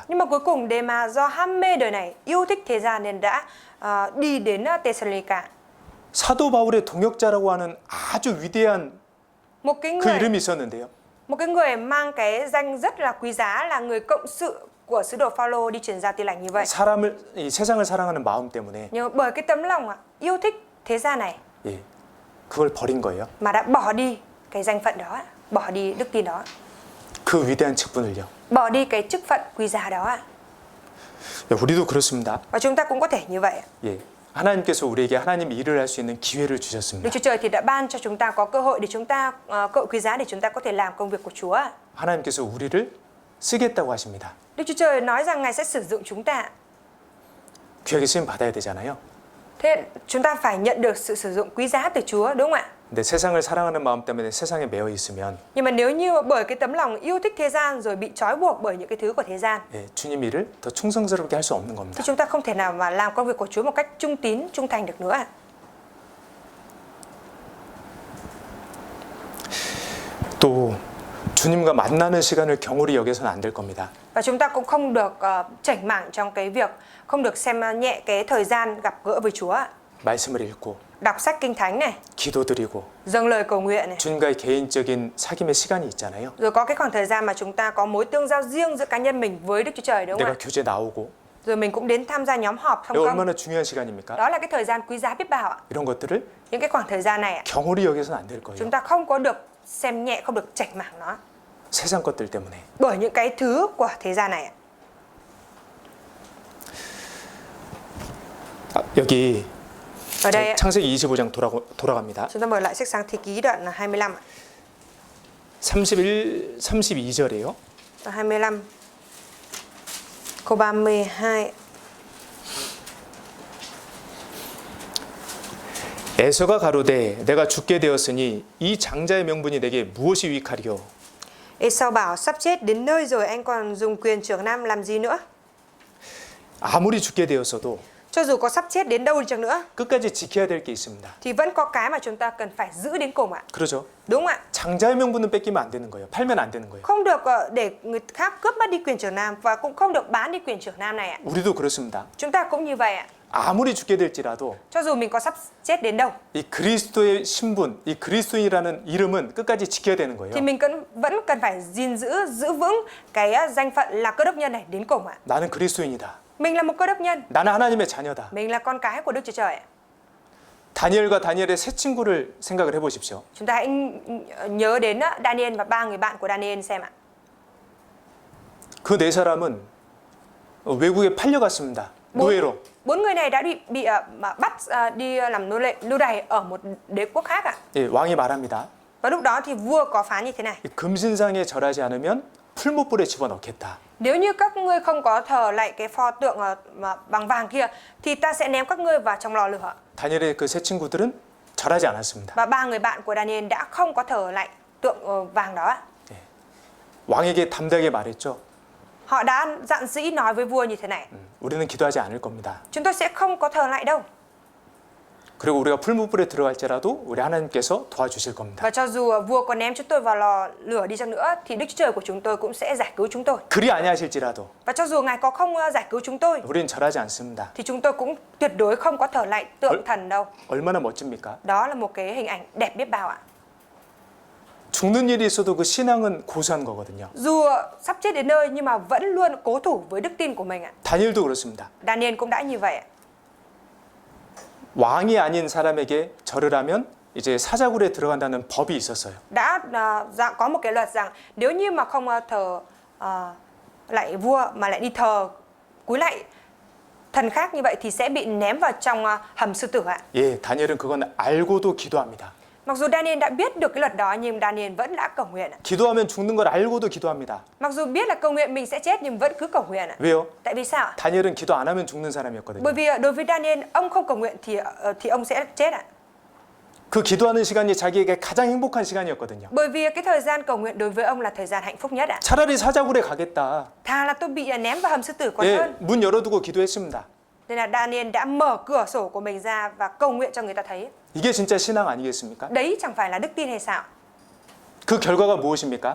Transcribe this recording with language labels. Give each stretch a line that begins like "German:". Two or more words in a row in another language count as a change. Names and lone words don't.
Vietnamese: Nhưng mà cuối cùng Dema do ham mê đời này, yêu thích thế gian nên đã đi đến Thessalonica.
Korean: 사도 바울의 동역자라고 하는 아주 위대한
Vietnamese: Một cái
Korean: 그
Vietnamese: người
Korean: 이름이 있었는데요.
Vietnamese: mang cái danh rất là quý giá, là người cộng sự của sứ đồ Phao-lô đi truyền giao tin lành như vậy.
Korean: 이 세상을 사랑하는 마음 때문에
Vietnamese: Nhưng bởi cái tấm lòng yêu thích thế gian này
Korean: 예, 그걸 버린 거예요.
Vietnamese: mà đã bỏ đi cái danh phận đó, bỏ đi đức tin đó,
Korean: 그 위대한 직분을요.
Vietnamese: bỏ đi cái chức phận quý giá đó.
Korean: 우리도 그렇습니다.
Vietnamese: Và chúng ta cũng có thể như vậy.
Korean: 예, 하나님께서 우리에게 하나님 일을 할 수 있는 기회를 주셨습니다.
Vietnamese: Đức Chúa Trời thì đã ban cho chúng ta có cơ hội để chúng ta cơ hội quý giá để chúng ta có thể làm công việc của Chúa.
Korean: 하나님께서 우리를 쓰겠다고 하십니다.
Vietnamese: Đức Chúa Trời nói rằng Ngài sẽ sử dụng chúng ta.
Korean: 귀하게 쓰임 받아야 되잖아요.
Vietnamese: Thế chúng ta phải nhận được sự sử dụng quý giá từ Chúa, đúng không ạ?
Korean: 근데 세상을 사랑하는 마음 때문에 세상에 매여 있으면
Vietnamese: Nhưng mà nếu như bởi cái tấm lòng yêu thích thế gian rồi bị trói buộc bởi những cái thứ của thế gian,
Korean: 예, 주님 일을 더 충성스럽게 할 수 없는 겁니다.
Vietnamese: thì chúng ta không thể nào mà làm công việc của Chúa một cách trung tín, trung thành được nữa.
Korean: 또 주님과 만나는 시간을 경홀히 여겨서는 안 될 겁니다.
Vietnamese: Và chúng ta cũng không được chảnh mảng trong cái việc, không được xem nhẹ cái thời gian gặp gỡ với Chúa.
Korean: 말씀을 읽고
Vietnamese: Đọc sách Kinh Thánh này,
Korean: 기도드리고
Vietnamese: dâng lời cầu nguyện này.
Korean: 주님과의 개인적인 사귐의 시간이 있잖아요.
Vietnamese: Rồi có cái khoảng thời gian mà chúng ta có mối tương giao riêng giữa cá nhân mình với Đức Chúa Trời, đúng không
Korean: 내가
Vietnamese: ạ?
Korean: 교제 나오고
Vietnamese: Rồi mình cũng đến tham gia nhóm họp không
Korean: 이거
Vietnamese: không?
Korean: 얼마나 중요한 시간입니까?
Vietnamese: Đó là cái thời gian quý giá biết bao ạ.
Korean: 이런 것들을
Vietnamese: Những cái khoảng thời gian này ạ,
Korean: 경홀히 여겨서는 안 될 거예요.
Vietnamese: chúng ta không có được xem nhẹ, không được chảnh mảng nó
Korean: 세상 것들 때문에.
Vietnamese: bởi những cái thứ của thế gian này ạ.
Korean: 여기
Vietnamese: Ở đây ạ,
Korean: 창세기 25장 돌아갑니다.
Vietnamese: chúng ta mở lại sách Sáng Thế Ký đoạn 25 ạ.
Korean: 32절이에요.
Vietnamese: Đoạn 25 câu 32.
Korean: 에서가 가로되 내가 죽게 되었으니 이 장자의 명분이 내게 무엇이 유익하리요?
Vietnamese: Esau bảo sắp chết đến nơi rồi anh còn dùng quyền trưởng nam làm gì nữa?
Korean: 아무리 죽게 되었어도
Vietnamese: Cho dù có sắp chết đến đâu đi chăng nữa
Korean: 끝까지 지켜야 될 게 있습니다.
Vietnamese: thì vẫn có cái mà chúng ta cần phải giữ đến cùng ạ.
Korean: 그러죠?
Vietnamese: Đúng không ạ?
Korean: 장자의 명분은 뺏기면 안 되는 거예요. 팔면 안 되는 거예요.
Vietnamese: Không được để người khác cướp mất đi quyền trưởng nam và cũng không được bán đi quyền trưởng nam này ạ.
Korean: 우리도 그렇습니다.
Vietnamese: Chúng ta cũng như vậy ạ.
Korean: 아무리 죽게 될지라도
Vietnamese: Cho dù mình có sắp chết đến đâu
Korean: 이 그리스도의 신분, 이 그리스도인이라는 이름은 끝까지 지켜야 되는 거예요.
Vietnamese: thì mình vẫn cần phải giữ vững cái danh phận là cơ đốc nhân này đến cùng ạ.
Korean: 나는 그리스도인이다.
Vietnamese: Mình là một cơ đốc nhân,
Korean: 나는 하나님의 자녀다.
Vietnamese: mình là con cái của Đức Chúa Trời ạ.
Korean: 다니엘과 다니엘의 세 친구를 생각을 해보십시오.
Vietnamese: Chúng ta hãy nhớ đến Daniel và ba người bạn của Daniel xem ạ.
Korean: 그 네 사람은 외국에 팔려갔습니다. 노예로.
Vietnamese: Bốn người này đã bị bắt đi làm nô đày ở một đế quốc khác ạ.
Korean: 예, 왕이 말합니다.
Vietnamese: Và lúc đó thì vua có phán như thế này:
Korean: 이 금신상에 절하지 않으면 풀무불에 집어넣겠다.
Vietnamese: nếu như các ngươi không có thờ lại cái pho tượng bằng vàng kia thì ta sẽ ném các ngươi vào trong lò lửa.
Korean: 다니엘의 그 세 친구들은 절하지 않았습니다.
Vietnamese: Và ba người bạn của Daniel đã không có thờ lại tượng vàng đó ạ.
Korean: 왕에게 담대하게 말했죠.
Vietnamese: Họ đã dạn dĩ nói với vua như thế này:
Korean: 우리는 기도하지 않을 겁니다.
Vietnamese: chúng tôi sẽ không có thờ lại đâu.
Korean: 그리고 우리가 풀무불에 들어갈지라도 우리 하나님께서 도와주실 겁니다.
Vietnamese: Và cho dù vua có ném chúng tôi vào lò lửa đi chăng nữa thì Đức Chúa Trời của chúng tôi cũng sẽ giải cứu chúng tôi.
Korean: 그리 아니하실지라도
Vietnamese: Và cho dù Ngài có không giải cứu chúng tôi
Korean: 우리는 절하지 않습니다.
Vietnamese: thì chúng tôi cũng tuyệt đối không có thờ lại tượng thần đâu.
Korean: 얼마나 멋집니까?
Vietnamese: Đó là một cái hình ảnh đẹp biết bao ạ.
Korean: 죽는 일이 있어도 그 신앙은 고수한 거거든요.
Vietnamese: Dù sắp chết đến nơi nhưng mà vẫn luôn cố thủ với đức tin của mình ạ.
Korean: 다니엘도 그렇습니다.
Vietnamese: Daniel cũng đã như vậy ạ.
Korean: 왕이 아닌 사람에게 절을 하면 이제 사자굴에 들어간다는 법이 있었어요.
Vietnamese: Đã có một cái luật rằng nếu như mà không thờ lại vua mà lại đi thờ cúi lạy thần khác như vậy thì sẽ bị ném vào trong hầm sư tử ạ.
Korean: 예, 다니엘은 그건 알고도 기도합니다.
Vietnamese: Mặc dù Daniel đã biết được cái luật đó nhưng Daniel vẫn đã cầu nguyện ạ.
Korean: 기도하면 죽는 걸 알고도 기도합니다.
Vietnamese: Mặc dù biết là cầu nguyện mình sẽ chết nhưng vẫn cứ cầu nguyện ạ.
Korean: 왜요?
Vietnamese: Tại vì sao ạ?
Korean: 다니엘은 기도 안 하면 죽는 사람이었거든요.
Vietnamese: Bởi vì đối với Daniel ông không cầu nguyện thì ông sẽ chết ạ.
Korean: 그 기도하는 시간이 자기에게 가장 행복한 시간이었거든요.
Vietnamese: Bởi vì cái thời gian cầu nguyện đối với ông là thời gian hạnh phúc nhất ạ.
Korean: 차라리 사자굴에 가겠다.
Vietnamese: Thà là tôi bị ném vào hầm sư tử còn
Korean: 예,
Vietnamese: hơn.
Korean: 문 열어두고 기도했습니다.
Vietnamese: Nên là Daniel đã mở cửa sổ của mình ra và cầu nguyện cho người ta thấy.
Korean: 이게 진짜 신앙 아니겠습니까?
Vietnamese: Đấy chẳng phải là đức tin hay sao?
Korean: 그 결과가 무엇입니까?